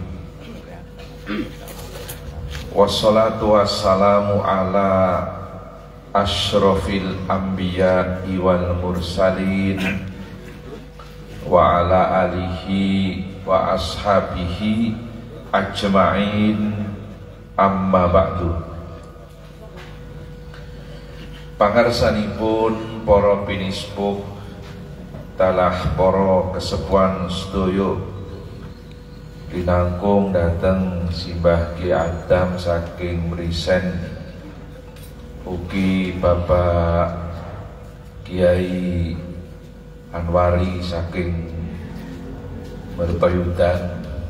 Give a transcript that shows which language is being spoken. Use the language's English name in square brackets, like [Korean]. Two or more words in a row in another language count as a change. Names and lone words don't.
[Arabic] والصلاة والسلام على أشرف الأنبياء والمرسلين وعلى آله وأصحابه أجمعين أما بعد. [Javanese] Pangarsanipun para pinispuh talah para kesepuhan sedaya linangkung dateng simbah Ki Adam saking Mrisen, ugi Bapak Kiai Anwari saking Mertoyudan,